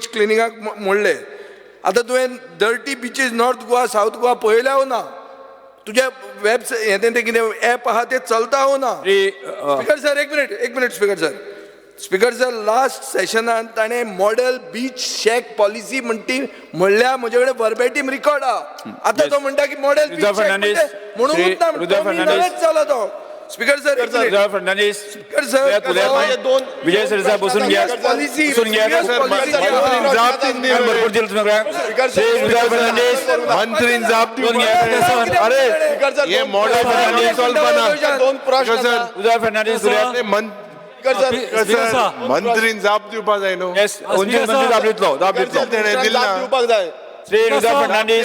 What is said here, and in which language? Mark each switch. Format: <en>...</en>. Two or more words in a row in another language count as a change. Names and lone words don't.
<kok>क्लिनिंगाक मोडले आतां तुवें</kok> <en>dirty beaches</en> <kok>नॉर्थ गोवा सावथ गोवा पळयल्या हो ना तुज्या वेबसायट हें तें कितें एप आहा तें चलता हो ना</kok> <en>speaker sir</en> <kok>एक मिनिट</kok> <en>speaker sir</en> <kok>लास्ट सेशनान ताणें</kok> <en>model beach shack policy</en> <kok>म्हणटी म्हणल्या म्हजे कडेन</kok> <en>verbatim record</en> <kok>आहा आतां तो म्हणटा की</kok> <en>model beach</en> <kok>म्हणून चला तो</kok> <en>speaker sir</en> <kok>फर्नांडीस</kok> <en>speaker sir</en> <kok>दोन</kok> <mr>विजय सरदेसाय बसून घ्या पॉलिसी बसून घ्या भरपूर दिलं तुम्हाला श्री विजय फर्नांडीस</mr> <kok>मंत्रीन जाप</kok> <mr>बसून घ्या अरे</mr> <en>speaker sir</en> <kok>हे मॉडेल कल्पना दोन प्रश्न सर विजय फर्नांडीस मंत्रीन जाप दिवपाक जाय न्हू येस मंत्री दाबलीतलो तेणें दिला दिवपाक जाय श्री विजय फर्नांडीस</kok>